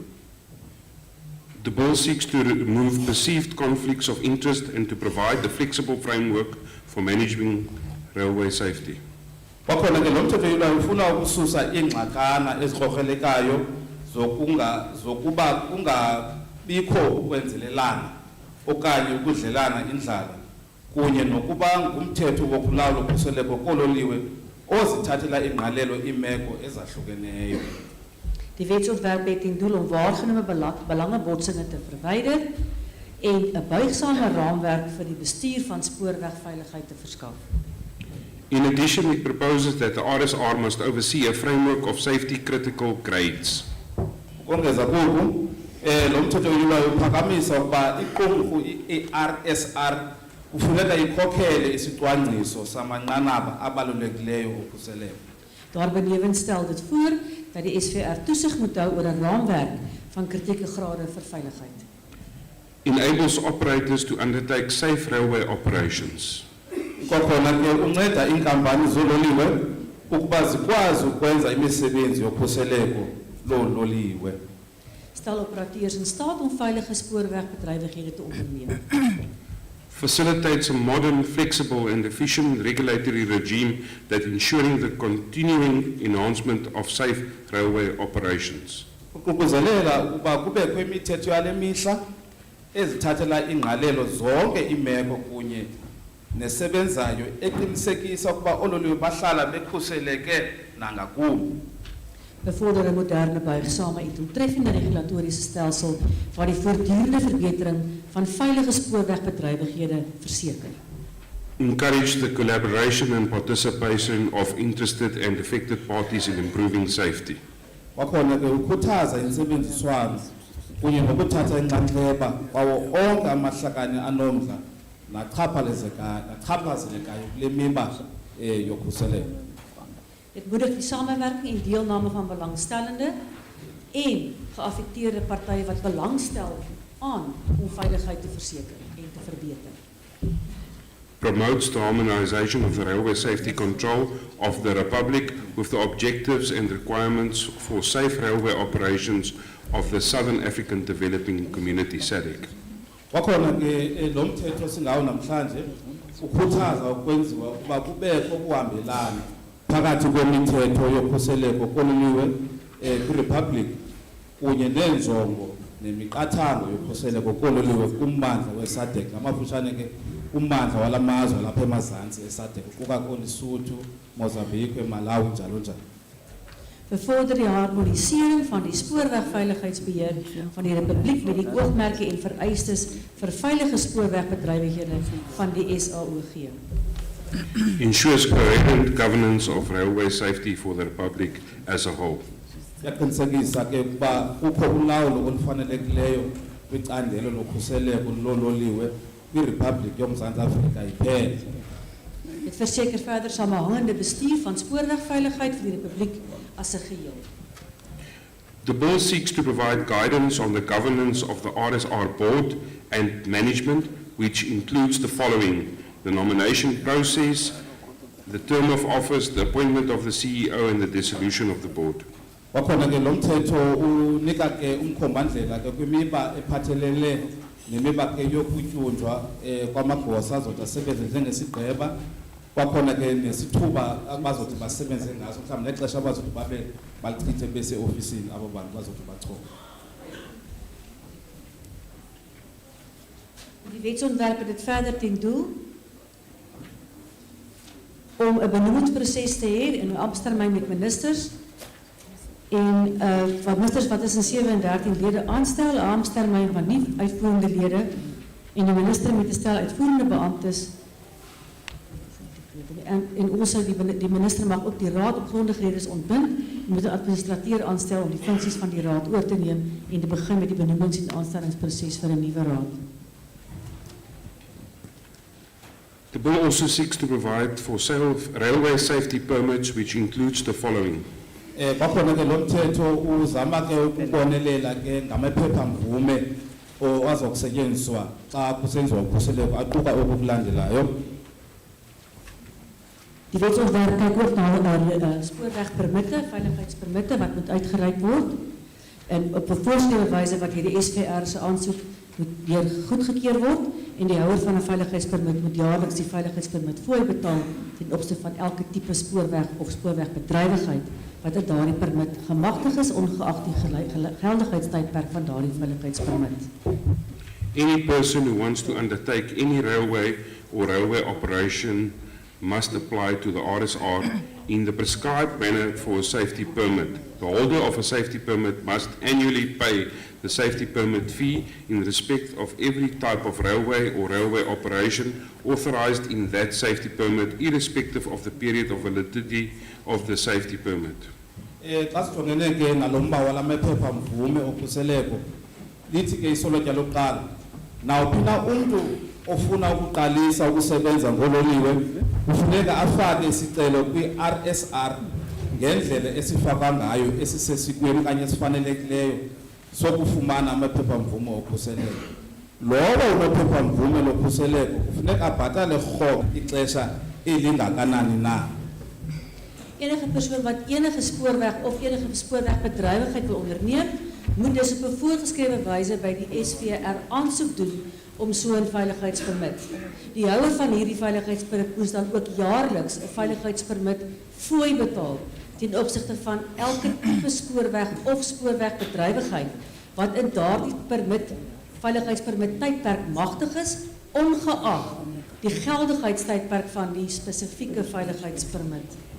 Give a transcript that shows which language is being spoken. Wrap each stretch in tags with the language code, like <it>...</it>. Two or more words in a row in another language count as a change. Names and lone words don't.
<en>The bill seeks to remove perceived conflicts of interest and to provide the flexible framework for managing railway safety.</en> <xh>Kwakhona ke lo mthetho uyilwayo ufuna ukususa ingxakana ezikrokrelekayo zokuba kungabikho ukwenzelelana okanye ukudlelana indlala kunye nokuba ngumthetho wokulawula ukhuseleko kololiwe ozithathela ingqalelo iimeko ezahlukeneyo.</xh> <af>Die wetsontwerp het ten doel om waargenome belangenbotsingen te verwyder en 'n buigsame raamwerk vir die bestuur van spoorwegveiligheid te verskaf.</af> <en>In addition, it proposes that the RSR must oversee a framework of safety critical grades.</en> <xh>Ukongeza koku, lo mthetho uyilwayo uphakamisa ukuba iqumrhu i-RSR kufuneka ikhokhele isicwangciso samanqanaba abalulekileyo okhuseleko.</xh> <af>Daarbenewens stel dit voor dat die SVR toesig moet hou oor 'n raamwerk van kritieke grade vir veiligheid.</af> <en>Enables operators to undertake safe railway operations.</en> <xh>Kwakhona ke unceda iinkampani zoololiwe ukuba zikwazi ukwenza imisebenzi yokhuseleko loololiwe.</xh> <af>Stel operateurs in staat om veilige spoorwegbedrywighede te onderneem.</af> <en>Facilitates a modern, flexible and efficient regulatory regime that ensuring the continuing enhancement of safe railway operations.</en> <xh>Ukuququzelela ukuba kubekho imithetho yale mihla ezithathela ingqalelo zonke iimeko kunye nesebenzayo eqinisekisa ukuba oololiwe bahlala bekhuseleke nangakumbi.</xh> <af>Bevorder 'n moderne buigsame en doeltreffende regulatoriese stelsel waar die voortdurende verbetering van veilige spoorwegbedrywighede verseker.</af> <en>Encourage the collaboration and participation of interested and affected parties in improving safety.</en> <xh>Kwakhona ke ukhuthaza intsebenziswano kunye nokuthatha inxaxheba kwawo onke amahlakani anomdla nachaphazelekayo kule miba yokhuseleko.</xh> <af>Dit moedig die samewerking en deelname van belangstellende en geaffekteerde partye wat belangstel aan om veiligheid te verseker en te verbeter.</af> <en>Promotes the harmonization of the railway safety control of the Republic with the objectives and requirements for safe railway operations of the Southern African Developing Community SADC.</en> <xh>Kwakhona ke lo mthetho singawo namhlanje ukhuthaza ukwenziwa ukuba kubekho ukuhambelana phakathi kwemithetho yokhuseleko kololiwe kwiRepublic kunye neenjongo nemiqathango yokhuseleko kololiwe kummandla weSADC ngamafutshane ke ummandla walamazwe lapha emazantsi eSADC kuquka koLesotho, Mozambique, Malawi njalo njalo.</xh> <af>Bevorder die harmonisering van die spoorwegveiligheidsbeheer van die Republiek met die oogmerke en vereistes vir veilige spoorwegbedrywighede van die SAOG.</af> <en>Ensures coherent governance of railway safety for the Republic as a whole.</en> <xh>Yaqinisekisa ke ukuba kukho ulawulo olufanelekileyo kwicandelo lokhuseleko loololiwe kwiRepublic yoMzantsi Afrika iphela.</xh> <af>Dit verseker verder samehangende bestuur van spoorwegveiligheid vir die Republiek as 'n geheel.</af> <en>The bill seeks to provide guidance on the governance of the RSR board and management, which includes the following: the nomination process, the term of office, the appointment of the CEO and the dissolution of the board.</en> <xh>Kwakhona ke lo mthetho unika ke umkhombandlela ke kwimiba ephathelele nemiba ke yokutyunjwa kwamagosa azothi asebenze njengesigqeba. Kwakhona ke nesithuba abazothi basebenze ngaso mhlawumbe nexesha abazothi babe balichithe bese ofisini abo bantu bazothi bachoka.</xh> <af>Die wetsontwerp het dit verder ten doel om 'n benoemingsproses te hê in 'n amptetermyn met ministers en van ministers wat tussen 7 en 13 lede aanstel, 'n amptetermyn van nie uitvoerende lede en die minister met 'n stel uitvoerende beamptes. En also die minister mag ook die raad op grondige redes ontbind en moet 'n administrateur aanstel om die funksies van die raad oor te neem en te begin met die benoemings- en aanstellingsproses vir 'n nuwe raad.</af> <en>The bill also seeks to provide for sale of railway safety permits, which includes the following:</en> <xh>Kwakhona ke lo mthetho uzama ke ukubonelela ke ngamaphepha mvume azokusetyenziswa xa kusenziwa ukhuseleko aquka okulandelayo.</xh> <af>Die wetsontwerp kyk ook na spoorwegpermitte, veiligheidspermitte wat moet uitgereik word en op 'n voorgeskrewe wyse wat hierdie SVR se aansoek moet deur goedgekeur word en die houer van 'n veiligheidspermit moet jaarliks die veiligheidspermit fooi betaal ten opsigte van elke tipe spoorweg of spoorwegbedrywigheid wat uit daardie permit gemagtig is ongeag die geldigheidstydperk van daardie veiligheidspermit.</af> <en>Any person who wants to undertake any railway or railway operation must apply to the RSR in the prescribed manner for a safety permit. The holder of a safety permit must annually pay the safety permit fee in respect of every type of railway or railway operation authorized in that safety permit, irrespective of the period of validity of the safety permit.</en> <xh>Xa sijongene ke nalomba wala maphepha mvume okhuseleko lithi ke isolotya lokuqala nawuphi na umntu ofuna ukuqalisa ukusebenza ngololiwe kufuneka afake isicelo kwi-RSR ngendlela esifakwa ngayo esisesikweni kanye esifanelekileyo sokufumana amaphepha mvume okhuseleko. Lowo unophepha mvume lokhuseleko kufuneka abhatale rhoqo ixesha elingakanani na.</xh> <af>Enige persoon wat enige spoorweg of enige spoorwegbedrywigheid wil onderneem, moet dus op 'n voorgeskrewe wyse by die SVR aansoek doen om so 'n veiligheidspermit. Die houer van hierdie veiligheidspermit moes dan ook jaarliks 'n veiligheidspermit fooi betaal ten opsigte van elke tipe spoorweg of spoorwegbedrywigheid wat in daardie veiligheidspermit tydperk magtig is, ongeag die geldigheidstydperk van die spesifieke veiligheidspermit.</af>